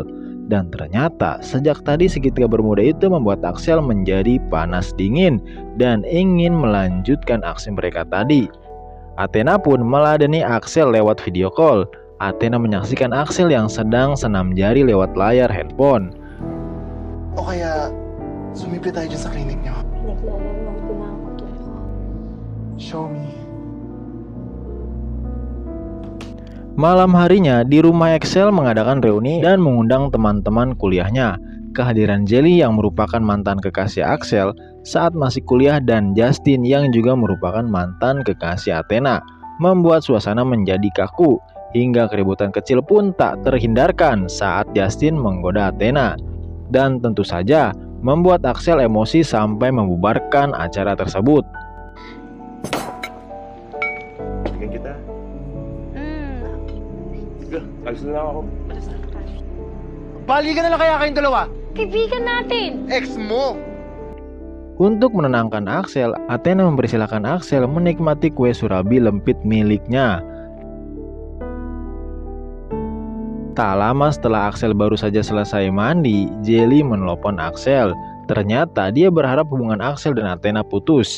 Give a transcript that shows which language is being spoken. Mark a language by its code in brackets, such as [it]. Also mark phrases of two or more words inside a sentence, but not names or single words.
[id] Dan ternyata sejak tadi segitiga bermuda itu membuat Axel menjadi panas dingin dan ingin melanjutkan aksi mereka tadi. Athena pun meladeni Axel lewat [en] video call. [id] Athena menyaksikan Axel yang sedang senam jari lewat layar handphone. [tl] O kaya, sumipit tayo dyan sa klinik niyo. Naglalaro ko na ako, Tito. [en] Show me. [id] Malam harinya di rumah Axel mengadakan reuni dan mengundang teman-teman kuliahnya. Kehadiran Jelly yang merupakan mantan kekasih Axel saat masih kuliah dan Justin yang juga merupakan mantan kekasih Athena membuat suasana menjadi kaku, hingga keributan kecil pun tak terhindarkan saat Justin menggoda Athena. Dan tentu saja membuat Axel emosi sampai membubarkan acara tersebut. [tl] Tingin kita. Sige, alis na lang ako. Balikan na lang kaya kayong dalawa. Kaibigan natin! Ex mo! [id] Untuk menenangkan Axel, Athena mempersilahkan Axel menikmati kue surabi lempit miliknya. Tak lama setelah Axel baru saja selesai mandi, Jelly menelpon Axel. Ternyata dia berharap hubungan Axel dan Athena putus.